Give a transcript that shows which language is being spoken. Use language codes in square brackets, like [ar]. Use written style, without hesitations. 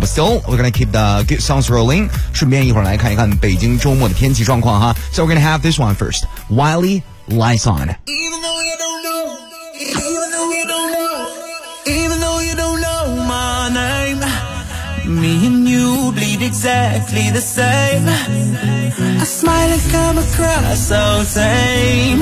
[en] But still, we're gonna keep the good songs rolling. [zh] 顺便一会儿来看一看北京周末的天气状况哈。 [en] So we're gonna have this one first. Wiley, Lights On. Even though you don't know, even though you don't know, even though you don't know my name, me and you bleed exactly the same. A smile has come across so tame.